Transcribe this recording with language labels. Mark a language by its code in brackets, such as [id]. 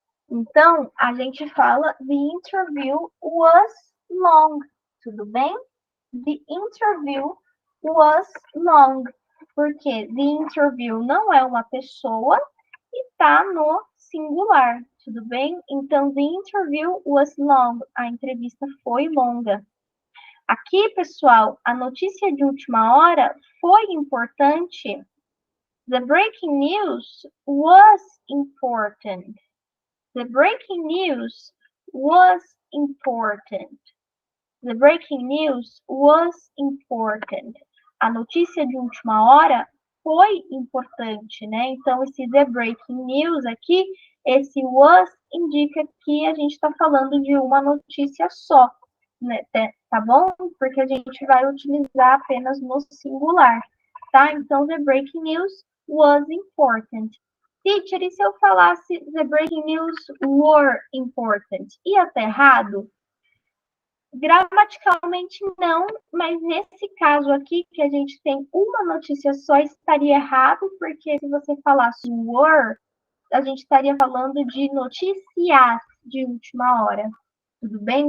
[pt] Então, a gente fala [en] the interview was long. [pt] Tudo bem? [en] The interview was long. [pt] Porque [en] the interview [pt] não é uma pessoa e está no singular. Tudo bem? Então, [en] the interview was long. [pt] A entrevista foi longa. Aqui, pessoal, a notícia de última hora foi importante. [en] The breaking news was important. The breaking news was important. The breaking news was important. [pt] A notícia de última hora foi importante, né? Então, esse [en] the breaking news [pt] aqui, esse was indica que a gente está falando de uma notícia só, né? Tá bom? Porque a gente vai utilizar apenas no singular, tá? Então, [en] the breaking news was important. Teacher, [pt] e se eu falasse [en] the breaking news were important? [pt] Ia estar errado? Gramaticalmente não, mas nesse caso aqui, que a gente tem uma notícia só, estaria errado, porque se você falasse were, a gente estaria falando de notícias de última hora. Tudo bem?